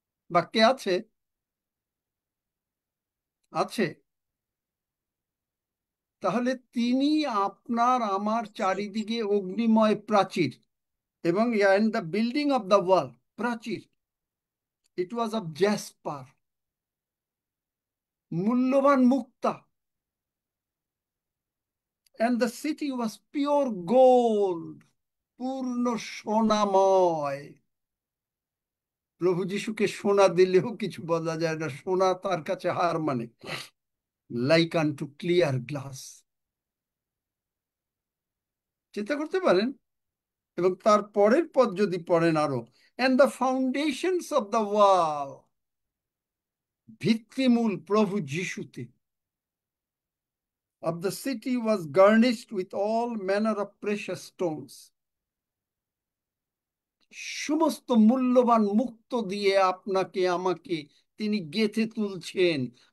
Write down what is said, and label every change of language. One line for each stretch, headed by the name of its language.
Bangla: বাক্যে আছে, আছে। তাহলে তিনি আপনার আমার চারিদিকে অগ্নিময় প্রাচীর, এবং
English: the building of the wall,
Bangla: প্রাচীর,
English: It was of jasper.
Bangla: মূল্যবান মুক্তা,
English: and the city was pure gold,
Bangla: পূর্ণ সোনাময়। প্রভু যিশুকে সোনা দিলেও কিছু বলা যায় না, সোনা তার কাছে হার মানে,
English: Like unto clear glass.
Bangla: চিন্তা করতে পারেন। এবং তার পরের পদ যদি পড়েন আরো,
English: and the foundations of the wall,
Bangla: ভিত্তিমূল প্রভু যিশুতে,
English: of the city was garnished with all manner of precious stones,
Bangla: সমস্ত মূল্যবান মুক্ত দিয়ে আপনাকে আমাকে তিনি গেঁথে তুলছেন।